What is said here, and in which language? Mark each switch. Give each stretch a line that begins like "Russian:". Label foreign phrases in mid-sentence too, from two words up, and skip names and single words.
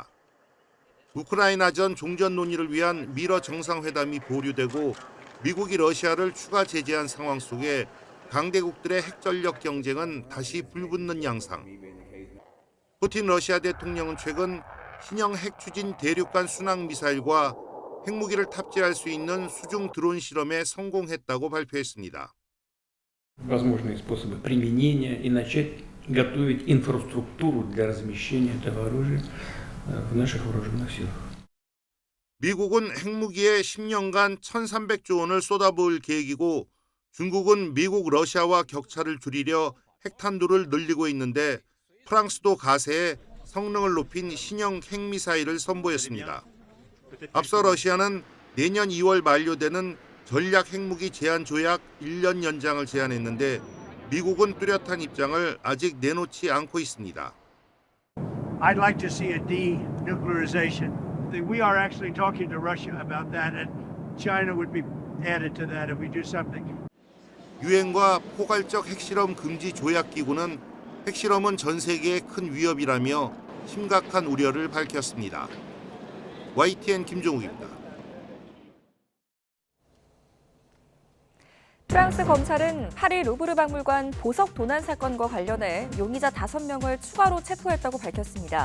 Korean: 우크라이나전 종전 논의를 위한 미러 정상회담이 보류되고 미국이 러시아를 추가 제재한 상황 속에 강대국들의 핵전력 경쟁은 다시 불붙는 양상. 푸틴 러시아 대통령은 최근 신형 핵추진 대륙간 순항 미사일과 핵무기를 탑재할 수 있는 수중 드론 실험에 성공했다고 발표했습니다.
Russian: возможные способы применения и начать готовить инфраструктуру для размещения этого оружия в наших вооруженных силах.
Korean: 미국은 핵무기에 10년간 1,300조 원을 쏟아부을 계획이고 중국은 미국, 러시아와 격차를 줄이려 핵탄두를 늘리고 있는데 프랑스도 가세에 성능을 높인 신형 핵미사일을 선보였습니다. 앞서 러시아는 내년 2월 만료되는 전략 핵무기 제한 조약 1년 연장을 제안했는데 미국은 뚜렷한 입장을 아직 내놓지 않고 있습니다.
English: I'd like to see a denuclearization. We are actually talking to Russia about that, and China would be added to that if we do something.
Korean: 유엔과 포괄적 핵실험 금지 조약 기구는 핵실험은 전 세계의 큰 위협이라며 심각한 우려를 밝혔습니다. YTN 김종욱입니다. 프랑스 검찰은 파리 루브르 박물관 보석 도난 사건과 관련해 용의자 5명을 추가로 체포했다고 밝혔습니다.